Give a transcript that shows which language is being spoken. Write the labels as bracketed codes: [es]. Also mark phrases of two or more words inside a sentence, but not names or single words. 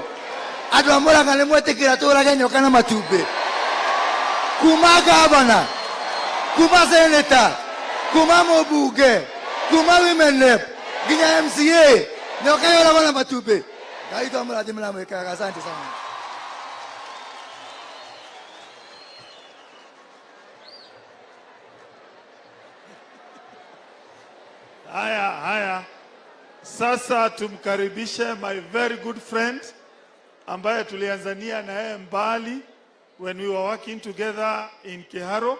[ki] Andũ a Murang'a nĩ mwĩtĩkĩra tũrage nyoka na matumbĩ. Kuma gavana, kuma senator, kuma mbunge, kuma [en] women rep, [ki] nginya MCA, nyoka yoragwo na matumbĩ. Ngai tũmũrathimĩra mwĩkaga. [sw] Asante sana. Haya. Sasa tumkaribishe [en] my very good friend [sw] ambaye tulianzania na yeye mbali [en] when we were working together [sw] in Kiharo.